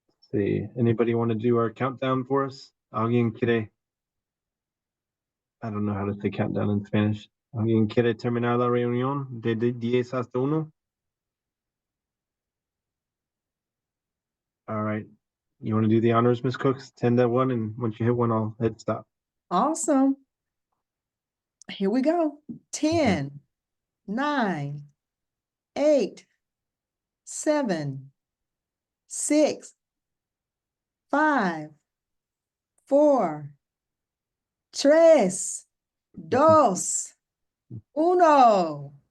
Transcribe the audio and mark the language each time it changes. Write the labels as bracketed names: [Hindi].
[English] See, anybody want to do our countdown for us? [Spanish] Alguien quiere? [English] I don't know how to say countdown in Spanish. [Spanish] ¿Alguien quiere terminar la reunión de 10 hasta 1? [English] All right. You want to do the honors, Ms. Cooks? 10 to 1, and once you hit 1, I'll hit stop. Awesome. Here we go. 10, 9, 8, 7, 6, 5, 4, 3, 2, 1.